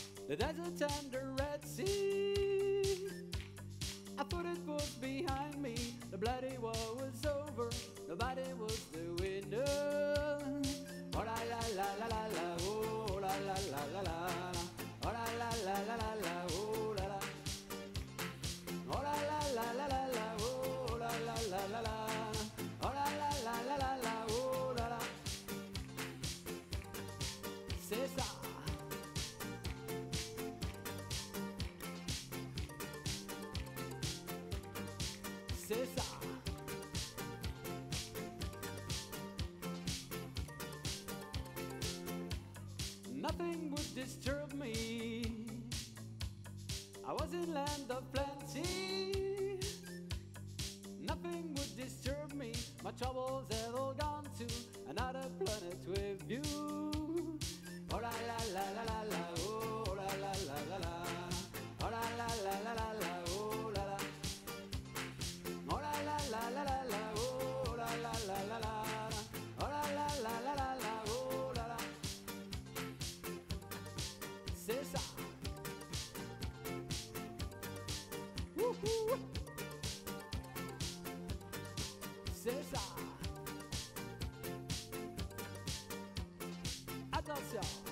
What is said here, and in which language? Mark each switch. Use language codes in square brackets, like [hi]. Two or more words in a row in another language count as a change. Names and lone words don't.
[en] The desert and the Red Sea. I thought it was behind me. The bloody war was over. Nobody was the winner. Oh la la la la la la. Oh la la la la la. Oh la la la la la la. Oh la la. Oh la la la la la la. Oh la la la la la. Oh la la la la la la. Oh la la. [fr] C'est ça. C'est ça. [en] Nothing would disturb me. I was in land of plenty. Nothing would disturb me. My troubles have all gone to another planet with you. Oh la la la la la la. Oh la la la la la. Oh la la la la la la. Oh la la. Oh la la la la la la. Oh la la la la la. Oh la la la la la la. Oh la la. [fr] C'est ça. Wouhou. C'est ça. Attention.